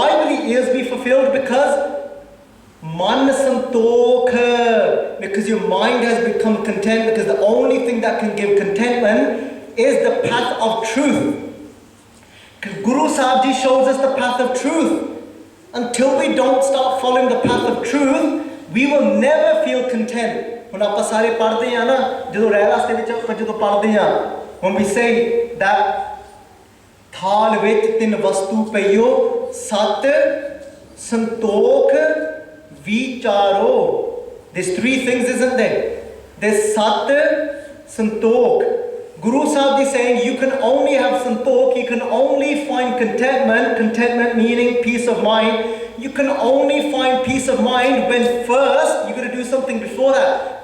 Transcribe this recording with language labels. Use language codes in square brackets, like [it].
[en] Why will the ears be fulfilled? Because Man santokh, because your mind has become content, because the only thing that can give contentment is the path of truth. Because Guru Sahib Ji shows us the path of truth. Until we don't start following the path of truth, we will never feel content. [pa] When ਆਪਾਂ ਸਾਰੇ ਪੜ੍ਹਦੇ ਆ ਨਾ ਜਦੋਂ ਰਹਿ ਰਸਤੇ ਵਿੱਚ ਆਪਾਂ ਜਦੋਂ ਪੜ੍ਹਦੇ ਆ [en] when we say that [pa] ਥਾਲ ਵਿੱਚ ਤਿੰਨ ਵਸਤੂ ਪਈਓ ਸਤ ਸੰਤੋਖ Vicharo. [en] There's three things, isn't there? There's Sat, Santokh. Guru Sahib is saying you can only have Santokh, you can only find contentment, contentment meaning peace of mind. You can only find peace of mind when first you're going to do something before that.